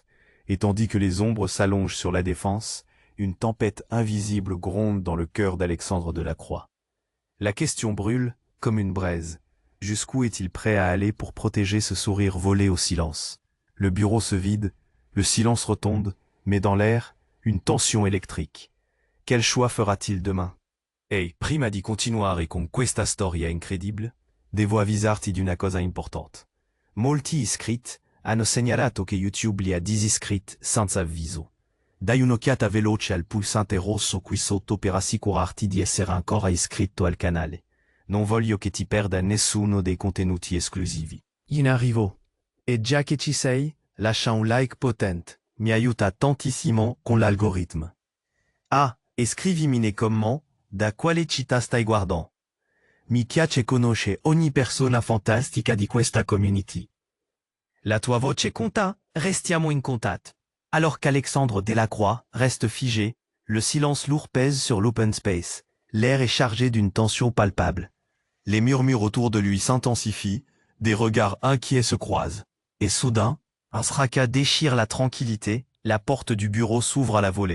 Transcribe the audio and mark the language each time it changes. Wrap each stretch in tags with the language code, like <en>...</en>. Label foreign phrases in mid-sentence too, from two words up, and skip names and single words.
<fr>Et tandis que les ombres s'allongent sur la Défense, une tempête invisible gronde dans le cœur d'Alexandre Delacroix. La question brûle comme une braise. Jusqu'où est-il prêt à aller pour protéger ce sourire volé au silence? Le bureau se vide, le silence retombe, mais dans l'air, une tension électrique. Quel choix fera-t-il demain?</fr> <it>Ehi, prima di continuare con questa storia incredibile, devo avvisarti di una cosa importante. Molti iscritti hanno segnalato che YouTube li ha disiscritti senza avviso. Dai un'occhiata veloce al pulsante rosso qui sotto per assicurarti di essere ancora iscritto al canale. Non voglio che ti perda nessuno dei contenuti esclusivi. In arrivo. E già che ci sei, lascia un like potente. Mi aiuta tantissimo con l'algorithme. Ah, e scrivimi nei commenti da quale città stai guardando. Mi piace conoscere ogni persona fantastica di questa community. La tua voce conta, restiamo in contact.</it> <fr>Alors qu'Alexandre Delacroix reste figé, le silence lourd pèse sur l'open space. L'air est chargé d'une tension palpable. Les murmures autour de lui s'intensifient, des regards inquiets se croisent. Et soudain, un fracas déchire la tranquillité, la porte du bureau s'ouvre à la volée.</fr>